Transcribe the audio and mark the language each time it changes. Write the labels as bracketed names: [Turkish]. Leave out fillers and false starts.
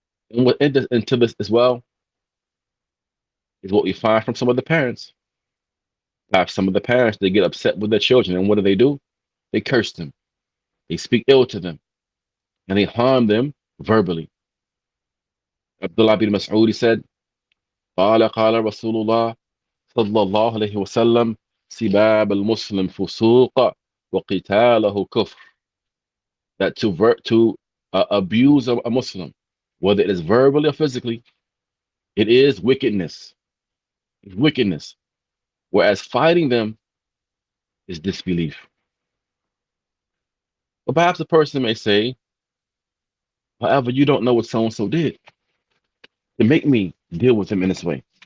[English] And what into this as well is what we find from some of the parents. Perhaps some of the parents, they get upset with their children, and what do? They curse them, they speak ill to them, and they harm them verbally. Abdullah bin Mas'ud said, [Arabic] قال رسول الله صلى الله عليه وسلم سباب المسلم فسوق وقتاله كفر. [English] That to abuse a Muslim, whether it is verbally or physically, it is wickedness. It's wickedness. Whereas fighting them is disbelief. But perhaps a person may say, however, you don't know what so-and-so did to make me deal with him in this way.